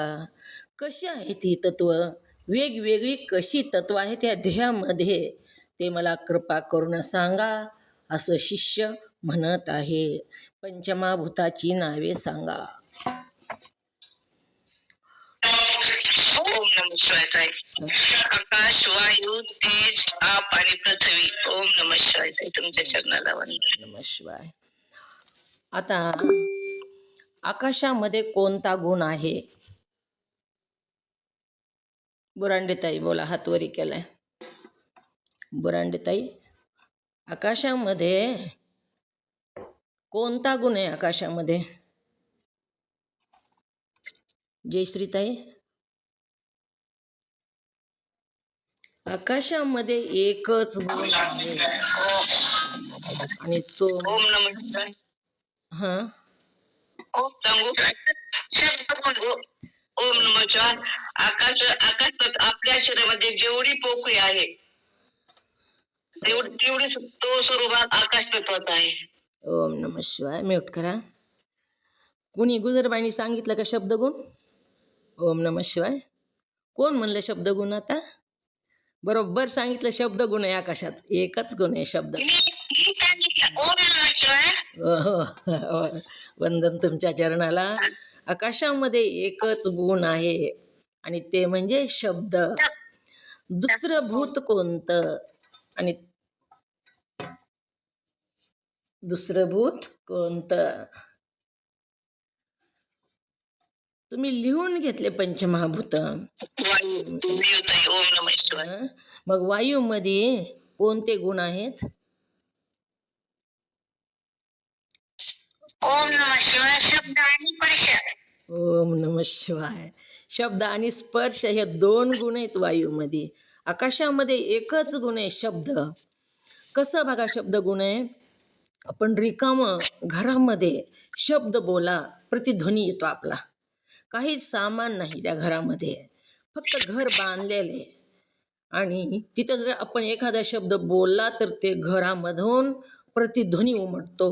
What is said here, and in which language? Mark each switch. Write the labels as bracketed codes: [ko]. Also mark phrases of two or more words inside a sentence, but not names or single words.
[mr] कशी आहे ती तत्व, वेगवेगळी कशी तत्व आहेत त्या ध्येयामध्ये ते मला कृपा करून सांगा असं शिष्य म्हणत आहे. पंचमहाभूताची नावे सांगा. [sa] ओम नमः शिवाय. [mr] आकाश, वायू, तेज, आप आणि पृथ्वी. [sa] ओम नमः शिवाय. [mr] तुमच्या चरणाला वंदन. [sa] नमः शिवाय. [mr] आता आकाशामध्ये कोणता गुण आहे? बुरांडेताई बोला, हात वरी केलाय. बुरांडेताई, आकाशामध्ये कोणता गुण आहे? आकाशामध्ये जयश्रीताई, आकाशामध्ये एकच गुण आहे आणि तो [sa] ओम नमः शिवाय. [mr] हा [sa] सांगू ओम नमः शिवाय. [mr] आकाश आपल्या शरीरामध्ये जेवढी पोकळी आहे तेवढी तो स्वरूपात आकाश तत्वाचा आहे. [sa] ओम नमः शिवाय. [mr] म्यूट करा. कुणी गुजरबाईंनी सांगितलं का शब्दगुण? [sa] ओम नमः शिवाय. [mr] कोण म्हणलं शब्दगुण? आता बरोबर सांगितलं, शब्दगुण आहे आकाशात, एकच गुण आहे शब्द. हो, वंदन तुमच्या चरणाला. आकाशामध्ये एकच गुण आहे आणि ते म्हणजे शब्द. दुसरं भूत कोणतं? आणि दुसरं भूत कोणतं? तुम्ही लिहून घेतले पंचमहाभूत. मग वायूमध्ये कोणते गुण आहेत? [sa] ओम नमः शिवाय. [mr] शब्द आणि स्पर्श. [sa] ओम नमः शिवाय. [mr] शब्द आणि स्पर्श हे 2 गुण आहेत वायूमध्ये. आकाशामध्ये एकच गुण आहे शब्द. कसं बघा शब्द गुण आहे? आपण रिकामं घरामध्ये शब्द बोला, प्रतिध्वनी येतो आपला. काही सामान नाही त्या घरामध्ये, फक्त घर बांधलेले, आणि तिथं जर आपण एखादा शब्द बोलला तर ते घरामधून प्रतिध्वनी उमटतो.